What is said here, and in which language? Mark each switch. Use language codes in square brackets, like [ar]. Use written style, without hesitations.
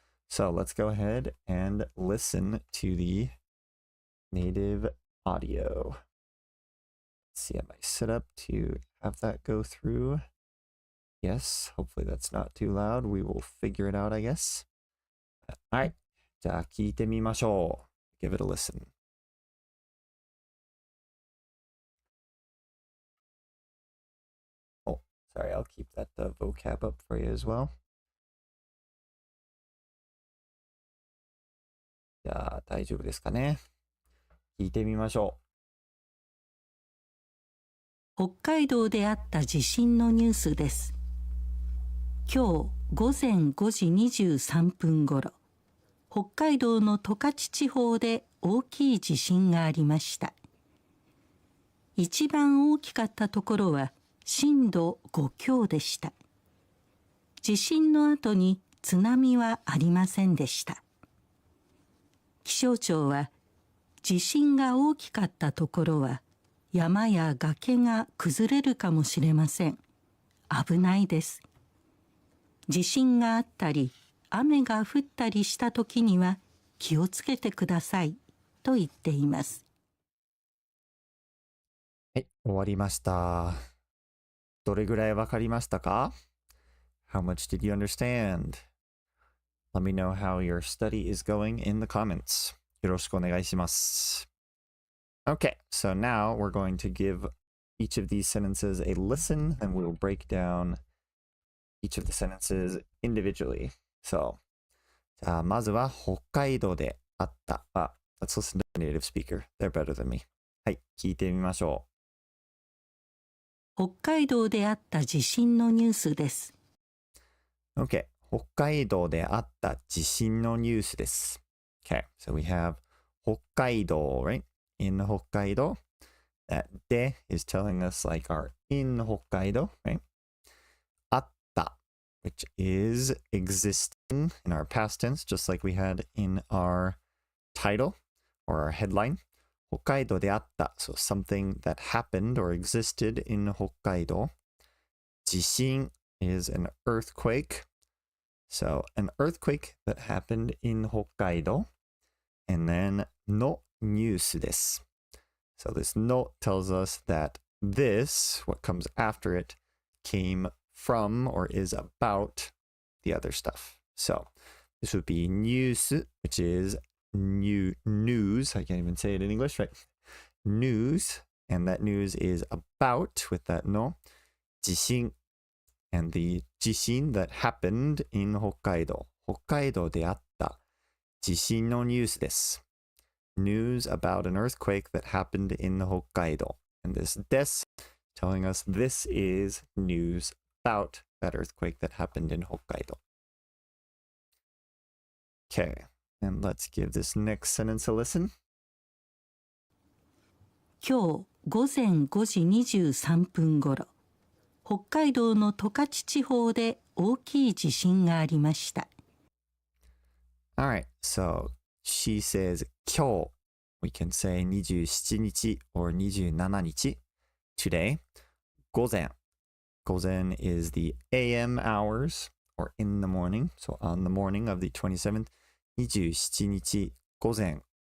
[en] So let's go ahead and listen to the native audio. Let's see, am I set up to have that go through? Yes, hopefully that's not too loud. We will figure it out, I guess. All right, [ja] じゃあ聞いてみましょう. [en] Give it a listen. Oh, sorry, I'll keep that vocab up for you as well. [ja] じゃあ大丈夫ですかね。聞いてみましょう。北海道であった地震のニュースです。今日午前5時23分ごろ、北海道の十勝地方で大きい地震がありました。一番大きかったところは震度5強でした。地震の後に津波はありませんでした。気象庁は地震が大きかったところは山や崖が崩れるかもしれません。危ないです。地震があったり雨が降ったりした時には気をつけてくださいと言っています。はい、終わりました。どれぐらいわかりましたか? [en] How much did you understand? Let me know how your study is going in the comments. [ja] よろしくお願いします。 [en] Okay, so now we're going to give each of these sentences a listen, and we'll break down each of the sentences individually. [ja] So, じゃあまずは北海道であった。 [en] Let's listen to the native speaker. They're better than me. [ja] はい、聞いてみましょ北海道であった地震のニュースです。う。 Okay, 北海道であった地震のニュースです。 [en] Okay, so we have 北海道, right? In 北海道. That で is telling us like our in 北海道, right? あった, which is existing in our past tense, just like we had in our title or our headline. 北海道であった, so something that happened or existed in 北海道. 地震 is an earthquake. So an earthquake that happened in 北海道. And then [ja] のニュースです. [en] So this no tells us that this, what comes after it, came from or is about the other stuff. So this would be news, which is news. I can't even say it in English, right? News, and that news is about, with that no, 地震, and the 地震 that happened in 北海道. [ja] 北海道であった地震のニュースです. [en] News about an earthquake that happened in Hokkaido. And this des telling us this is news about that earthquake that happened in Hokkaido. Okay, and let's give this next sentence a listen. [ja] 今日午前5時23分ごろ、北海道の十勝地方で大きい地震がありました。 [en] All right, so she says 今日. We can say 27日 or 27日. Today, 午前.午前 is the AM hours or in the morning. So on the morning of the 27th, 27日午前.